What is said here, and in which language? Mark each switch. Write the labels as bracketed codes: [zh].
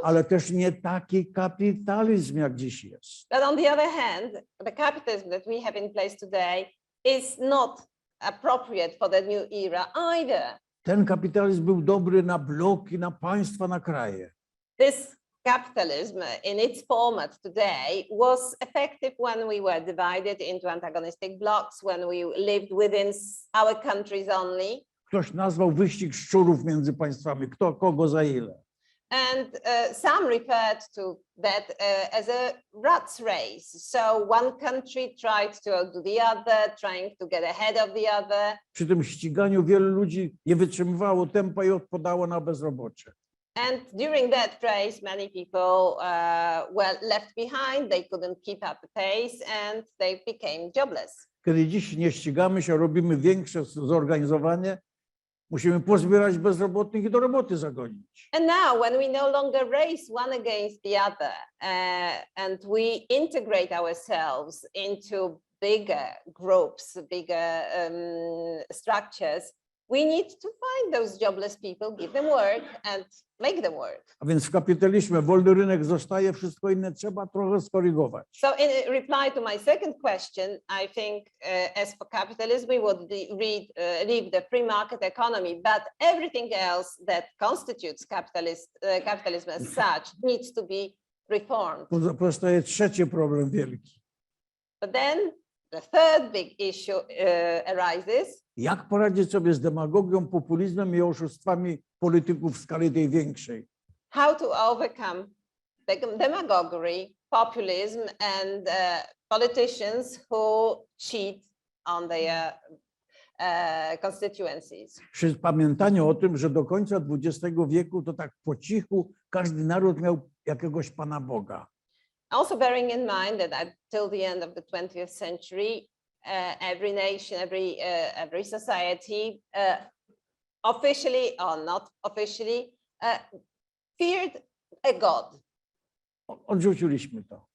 [pl] Ale też nie taki kapitalizm, jak dziś jest. [en] But on the other hand, the capitalism that we have in place today is not appropriate for the new era either. [pl] Ten kapitalizm był dobry na bloki, na państwa, na kraje. [en] This capitalism in its format today was effective when we were divided into antagonistic blocs, when we lived within our countries only. [pl] Ktoś nazwał wyścig szczurów między państwami, kto kogo za ile. [en] And some referred to that as a rat's race. So one country tried to outdo the other, trying to get ahead of the other. [pl] Przy tym ściganiu wielu ludzi nie wytrzymywało tempa i odpadało na bezrobocie. [en] And during that race, many people were left behind. They couldn't keep up the pace and they became jobless. [pl] Kiedy dziś nie ścigamy się, robimy większe zorganizowanie, musimy pozbierać bezrobotnych i do roboty zagonić. [en] And now, when we no longer race one against the other, and we integrate ourselves into bigger groups, bigger structures, we need to find those jobless people, give them work and make them work. [pl] A więc w kapitalizmie wolny rynek zostaje, wszystko inne trzeba trochę skorygować. [en] So in reply to my second question, I think as for capitalism, we would leave the free market economy, but everything else that constitutes capitalism as such needs to be reformed. [pl] Pozostaje trzeci problem wielki. [en] But then the third big issue arises. [pl] Jak poradzić sobie z demagogią, populizmem i oszustwami polityków w skali tej większej? [en] How to overcome demagoguery, populism, and politicians who cheat on their constituencies. [pl] Przy pamiętaniu o tym, że do końca XX wieku to tak po cichu każdy naród miał jakiegoś Pana Boga. [en] Also bearing in mind that until the end of the 20th century, every nation, every society, officially or not officially, feared a god. [pl] Odrzuciliśmy to.